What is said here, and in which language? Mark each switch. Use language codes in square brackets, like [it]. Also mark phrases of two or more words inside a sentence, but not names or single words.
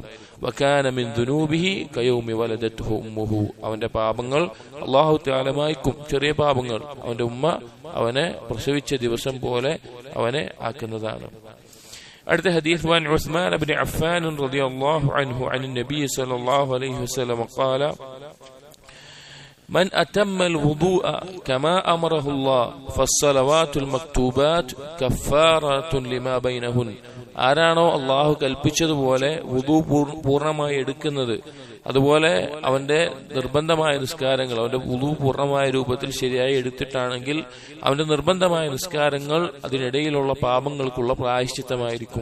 [ar] وكان من ذنوبه كيوم ولدته أمه, [ml] അവന്റെ പാപങ്ങൾ അല്ലാഹു തആല മായ്ക്കും. ചെറിയ പാപങ്ങൾ അവന്റെ ഉമ്മ അവനെ പ്രസവിച്ച ദിവസം പോലെ അവനെ ആക്കുന്നതാണ്. അടുത്ത ഹദീസ് [ar] وعن عثمان بن عفان رضي الله عنه عن النبي صلى الله عليه وسلم قال من أتم الوضوء كما أمره الله فالصلوات المكتوبات كفارة لما بينهن. [ml] ആരാണോ അള്ളാഹു കൽപ്പിച്ചതുപോലെ വുദു പൂർണ്ണമായി എടുക്കുന്നത്, അതുപോലെ അവന്റെ നിർബന്ധമായ നിസ്കാരങ്ങൾ അവന്റെ വുദു പൂർണ്ണമായ രൂപത്തിൽ ശരിയായി എടുത്തിട്ടാണെങ്കിൽ അവന്റെ നിർബന്ധമായ നിസ്കാരങ്ങൾ അതിനിടയിലുള്ള പാപങ്ങൾക്കുള്ള പ്രായശ്ചിത്തമായിരിക്കും.